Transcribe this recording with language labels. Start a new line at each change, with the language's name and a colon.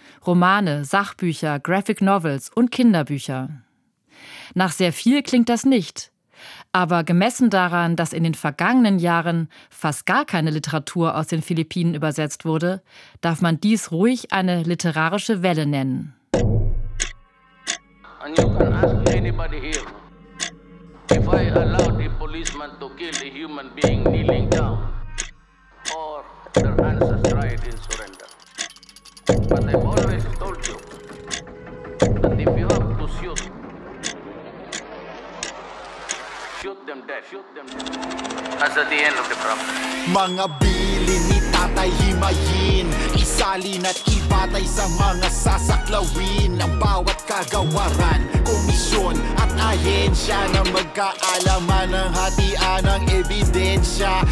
German: Romane, Sachbücher, Graphic Novels und Kinderbücher. Nach sehr viel klingt das nicht. Aber gemessen daran, dass in den vergangenen Jahren fast gar keine Literatur aus den Philippinen übersetzt wurde, darf man dies ruhig eine literarische Welle nennen.
English: And you can ask anybody here, if I allow the policeman to kill the human being kneeling down, or their hands are dried in surrender. But I've always told you that if you have to shoot, shoot them dead. Shoot them dead. That's at the end of the problem.
Filipino: Mga bilin ni Tatay Himayin, isalin at ibatay sa mga sasaklawin ng bawat kagawaran, komisyon at ahensya na magkaalaman ng hatian ng ebidensya.